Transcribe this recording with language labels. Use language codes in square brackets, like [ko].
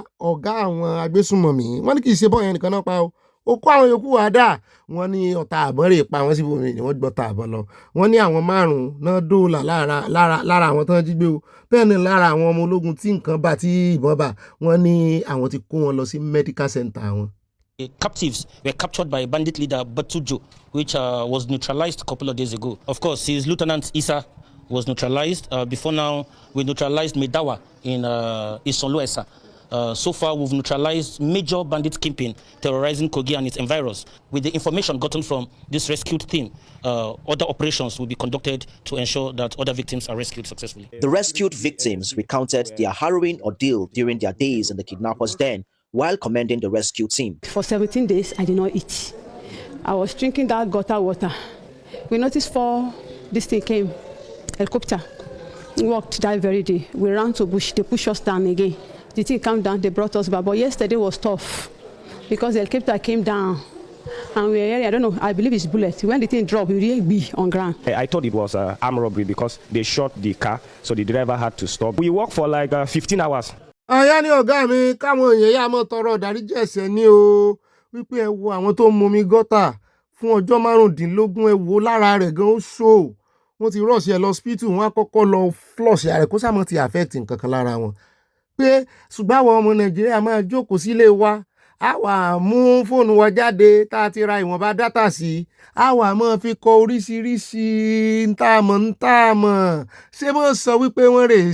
[yo] ọ̀gá àwọn agbésùnmọ̀mí wọ́n ní kì í ṣe bọ́ọ̀ yẹn nìkan náà pa o ó kó àwọn yòókù wá dà wọ́n ní ọ̀tá àbọ̀n rè pa wọ́n síbòmí ni wọ́n gbọ́ta àbọ̀n lọ wọ́n ní àwọn márùn-ún náà dóòlà lára àwọn tán jí gbé o bẹ́ẹ̀ ni lára àwọn ọmọ ológun tí nǹkan bá tí ìbọn bá wọ́n ní àwọn ti kó wọn lọ sí medical center wọn. [en] The captives were captured by bandit leader Batujo, which was neutralized a couple of days ago. Of course, his Lieutenant Isa was neutralized. Before now, we neutralized Medawa in Isonluesa. So far, we've neutralized major bandit kingpin terrorizing Kogi and its environs. With the information gotten from this rescued team, other operations will be conducted to ensure that other victims are rescued successfully. The rescued victims recounted their harrowing ordeal during their days in the kidnappers' den, while commending the rescue team. For 17 days, I did not eat. I was drinking that gutter water. We noticed this thing came, helicopter. We walked that very day. We ran to bush, they pushed us down again. The thing came down, they brought us back. But yesterday was tough because the helicopter came down. And we were hearing, I don't know, I believe it's bullets. When the thing dropped, we really be on ground. I thought it was armed robbery because they shot the car, so the driver had to stop. We walked for like 15 hours. [yo] Àyá ni ọ̀gá mi káwọn èèyàn yá mọ́ tọrọ ìdáríjì ẹ̀ṣẹ̀ ní o wípé ẹ wo àwọn tó ń momi gọ́tà fún ọjọ́ 15 ẹ wo lára rẹ̀ gan ó ṣó wọ́n ti rọ̀ṣì ẹ lọ hospital wọ́n á kọ́kọ́ lọ flush rẹ̀ kó sàmọ́ ti affect nǹkan kan lára wọn pé ṣùgbọ́n àwọn ọmọ Nàìjíríà máa jókòó sílé wa á wà mú fóònù wa jáde tá a ti ra ìwọ̀nba dátà sí á wà máa fi kọ oríṣiríṣi ntàmọ̀ ṣé mo sọ wípé wọ́n